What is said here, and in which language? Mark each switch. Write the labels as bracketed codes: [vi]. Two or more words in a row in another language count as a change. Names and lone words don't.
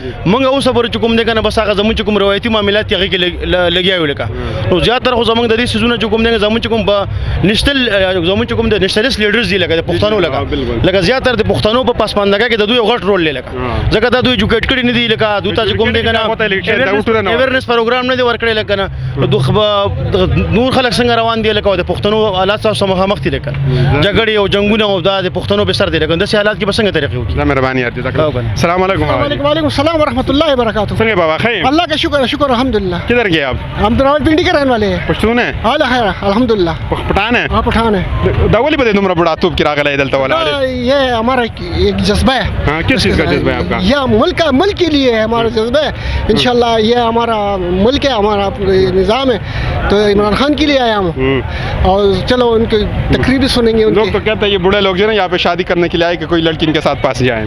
[ps] موږ اوس پورې چې کوم دی کنه بس هغه زموږ چې کوم روایتي معاملات هغه کې لګیا یو لکه نو زیاتره خو زموږ د دې سيزونه چې کوم دی زموږ چې کوم نشتل زموږ چې کوم د [en] nationalist leaders [ps] دي لکه د پښتنو لکه زیاتره د پښتنو په پاسماندګۍ کې د دوی یو غټ رول لکه ځکه دا دوی ایجوکیټ کړي نه دي، لکه دوی ته چې کوم دی کنه اویرنس پروګرام نه دی ورکړی لکه نه نور خلک څنګه روان دي لکه د پښتنو حالات سره مخامخ دي لکه جګړې او جنگونه او د پښتنو به سر دي لکه داسې حالات کې به څنګه طریقې وکړي. مهرباني یار [ar] جزاک الله. السلام علیکم. وعلیکم السلام ورحمۃ اللہ وبرکاتہ. [ps] څنګه بابا خیر؟ [ur] اللہ کا شکر الحمدللہ. کدھر گئے آپ؟ ہم تو راولپنڈی کے رہنے والے ہیں. پښتون ہیں؟ [ps] حال خیر الحمدللہ. [ur] پٹھان ہیں؟ ہاں پٹھان ہیں. [ps] دا ولې بده دومره بڑا توپ کې راغلی دلته ولا؟ [ur] یہ ہمارا ایک جذبہ ہے. ہاں کس چیز کا جذبہ ہے آپ کا؟ یہ ملک کے لیے ہے ہمارا جذبہ ہے انشاءاللہ. یہ ہمارا ملک ہے، ہمارا نظام ہے، تو عمران خان کے لیے آیا ہوں اور چلو ان کی تقریر بھی سنیں گے. لوگ تو کہتے ہیں یہ بوڑھے لوگ جو ہے نا یہاں پہ شادی کرنے کے لیے آئے کہ کوئی لڑکی ان کے ساتھ پاس جائیں.